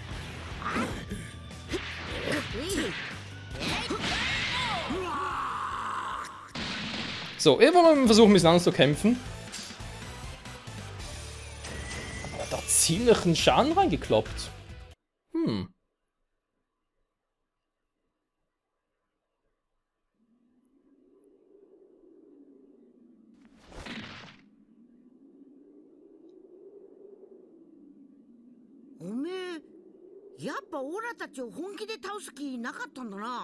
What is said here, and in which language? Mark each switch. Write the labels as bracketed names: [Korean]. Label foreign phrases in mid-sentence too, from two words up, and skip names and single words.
[German] So, wir wollen versuchen, ein bisschen anders zu kämpfen. Aber da ziemlich einen Schaden reingekloppt. Hm. [Japanese] Ome, やっぱオラたちを本気で倒す気なかったんだな。